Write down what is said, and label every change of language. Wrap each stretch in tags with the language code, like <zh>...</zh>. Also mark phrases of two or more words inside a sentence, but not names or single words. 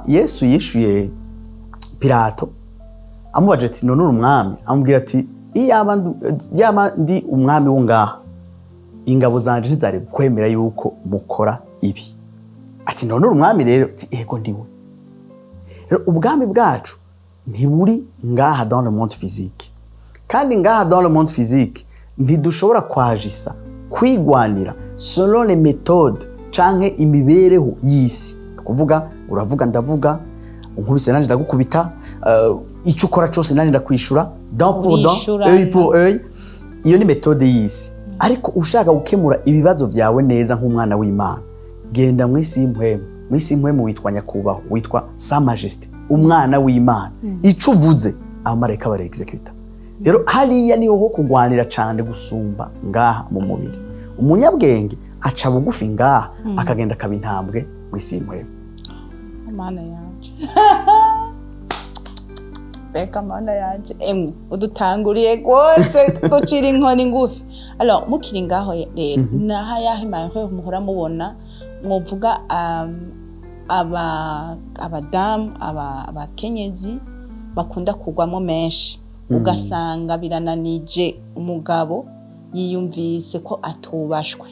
<rn>Yesu yishuye Pilato amubaje ati none uri umwami amubwira ati iyaba ndi umwami wo ngaha ingabo zanje ntizari kwemera yuko mukora ibi ati none uri umwami rero ati ego ndiwe rero ubwami bwacu ntiburi ngaha</rn> <fr>dans le monde physique</fr> <rn>kandi ngaha</rn> <fr>dans le monde physique</fr> <rn>ntidushobora kwajisa kwigwanira</rn> <fr>selon les</fr> <rn>méthodes canke imibereho y'isi kuvuga uravuga ndavuga unkubise nanje ndagukubita icyo ukora cyose nanje ndakwishura dent</rn> <fr>pour dent œil pour œil</fr> <rn>iyo ni méthode y'isi ariko ushaka gukemura ibibazo byawe neza nk'umwana w'Imana genda mwisi impwemu witwa nyakubaho witwa</rn> <fr>sa majesté</fr> <rn>umwana w'Imana ico uvuze abamarayika bare executa rero hariya niho ho kugwanira cyane gusumba ngaha mu mubiri umunyabwenge aca bugufi ngaha akagenda kabintambwe mwisi impwemu mana yanje beka mana yanje emwe udutanguriye gose ducira inkoni ngufi alors mukiri ngaho rero naha yahimaye muhora mubona mwovuga abadamu abakenyezi bakunda kugwamo menshi ugasanga birananije umugabo yiyumvise ko atubashwe</rn>